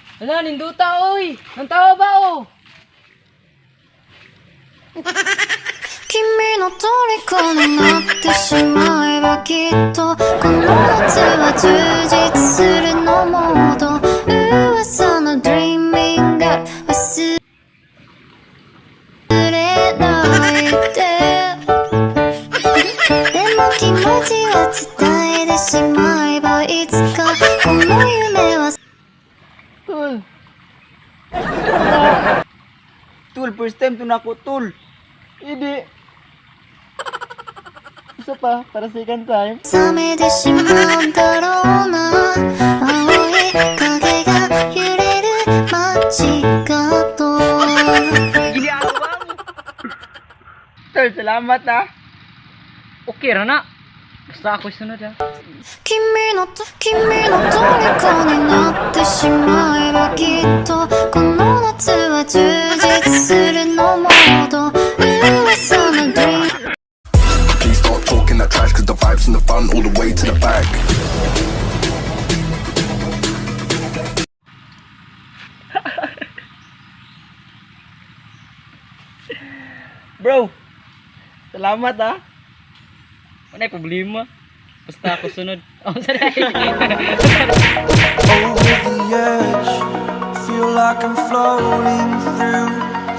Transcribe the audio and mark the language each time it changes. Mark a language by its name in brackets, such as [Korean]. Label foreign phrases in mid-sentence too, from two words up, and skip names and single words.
[Cebuano] Ala, ninduta oy. Nang tawa ba o? [Japanese] 君の虜になってしまえばきっとこの夏は充実するのモード噂の Dreaming が忘れないででも気持ちは伝えてしまえばいつかこの夢は [Cebuano] Tul. Tul, [English] first time [Cebuano] to nako, Tul. [Filipino] Hindi. Isa pa, para [English] second time. [Japanese] 冷めてしまうんだろうな青い影が揺れる街角 [Filipino] Ginagawa mo. Tul, salamat ha. [Cebuano] Okay ra na. Basta ako sunod ha. [Japanese] 君の虜になってしまえばきっとこの夏は充実するのモード噂の Dream [English] Please start talking that trash, cause the vibes from the front all the way to the back. [Filipino] Bro, salamat ha. Wala problema. Basta ako sunod. [English] Oh, sorry. Over the edge, feel like I'm floating through